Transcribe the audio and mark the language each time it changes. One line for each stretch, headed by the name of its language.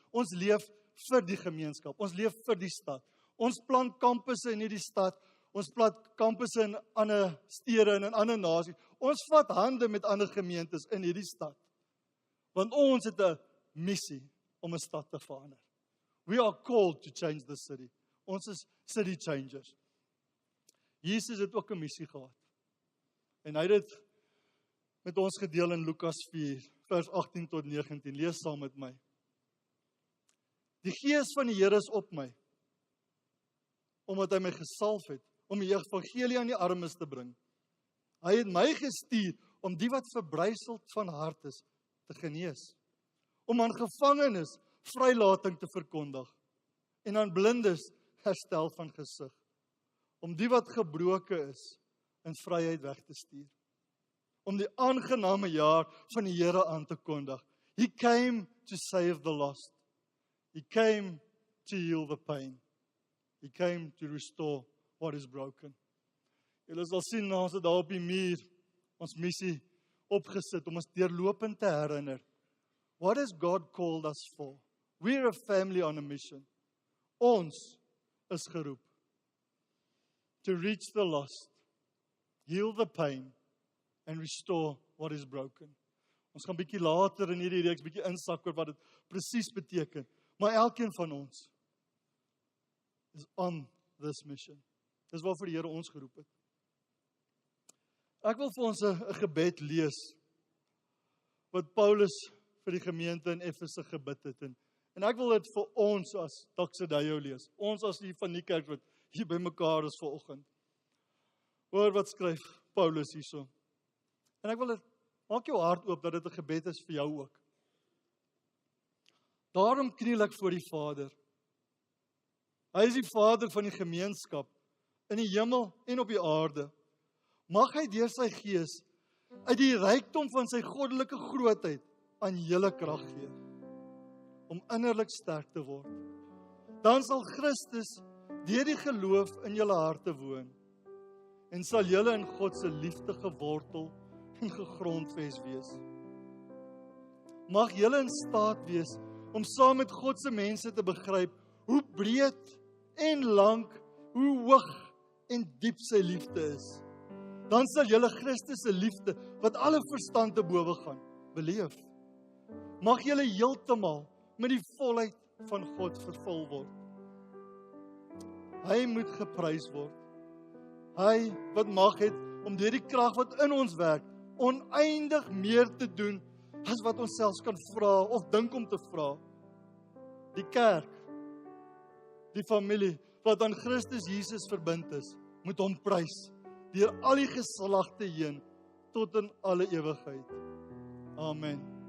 Afrikaans: Ons leef vir die gemeenskap. Ons leef vir die stad. Ons plant kampusse in hierdie stad. Ons plant kampusse in ander stede en in ander nasies. Ons vat hande met ander gemeentes in hierdie stad. Want ons het 'n missie om 'n stad te verander.
English: We are called to change the city.
Afrikaans: Ons is
English: city changers.
Afrikaans: Jesus het ook 'n missie gehad. En hy het dit met ons gedeel in Lukas 4, vers 18 tot 19. Lees saam met my. Die Gees van die Here is op my, omdat hy my gesalf het, om die evangelie aan die armes te bring. Hy het my gestuur om die wat verbryseld van hart is, te genees. Om aan gevangenes vrylating te verkondig. En aan blindes herstel van gesig. Om die wat gebroken is, in vryheid weg te stuur. Om die aangename jaar van die Here aan te kondig.
English: He came to save the lost. He came to heal the pain. He came to restore what is broken.
Afrikaans: Julle sal sien, ons het daar op die muur ons missie opgesit om ons deurlopend te herinner.
English: What has God called us for? We're a family on a mission.
Afrikaans: Ons is geroep.
English: To reach the lost, heal the pain, and restore what is broken.
Afrikaans: Ons gaan bietjie later in hierdie reeks bietjie insak oor wat dit presies beteken. Maar elkeen van ons is
English: on this mission.
Afrikaans: Dis waarvoor die Here ons geroep het. Ek wil vir ons 'n gebed lees wat Paulus vir die gemeente in Efese gebid het. En ek wil dit vir ons as Doxydeo lees. Ons as die Vanniekerks wat hier by mekaar is vanoggend. Hoor wat skryf Paulus hierso. En ek wil dit, maak jou hart oop dat dit 'n gebed is vir jou ook. Daarom kniel ek voor die Vader. Hy is die Vader van die gemeenskap, in die hemel en op die aarde. Mag hy deur sy Gees, uit die rykdom van sy goddelike grootheid, aan julle krag gee, om innerlik sterk te word. Dan sal Christus deur die geloof in julle harte woon, en sal julle in God se liefde gewortel en gegrondves wees. Mag julle in staat wees om saam met God se mense te begryp hoe breed en lank, hoe hoog en diep sy liefde is. Dan sal julle Christus se liefde, wat alle verstand te bowe gaan, beleef. Mag julle heeltemal met die volheid van God vervul word. Hy moet geprys word. Hy wat mag het om deur die krag wat in ons werk, oneindig meer te doen as wat ons selfs kan vra of dink om te vra. Die kerk, die familie wat aan Christus Jesus verbind is, moet hom prys deur al die geslagte heen tot in alle ewigheid. Amen.